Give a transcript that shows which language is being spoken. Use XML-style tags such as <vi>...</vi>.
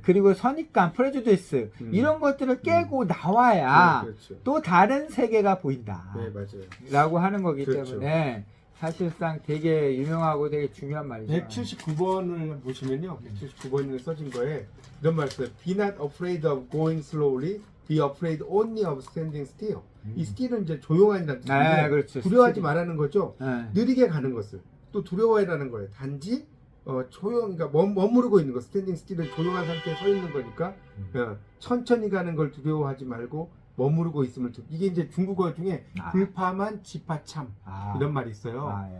<ko>그리고 선입관, 프레주디스 이런 것들을 깨고 나와야 네, 그렇죠. 또 다른 세계가 보인다 네, 맞아요. 라고 하는 거기 그렇죠. 때문에 사실상 되게 유명하고 되게 중요한 말이죠. 179번을 보시면요. 179번에 써진 거에 이런 말 써요.</ko> <en>Be not afraid of going slowly. Be afraid only of standing still.</en> <ko>이 still은 이제 조용한다는 뜻인데 네, 그렇죠. 두려워하지 스틸이. 말라는 거죠. 네. 느리게 가는 것을 또 두려워해라는 거예요. 단지 그러니까 머무르고 있는 거. 스탠딩 스틸은 조용한 상태에 서 있는 거니까 천천히 가는 걸 두려워하지 말고 머무르고 있음을 이게 이제 중국어 중에 불파만 지파참 이런 말이 있어요.</ko>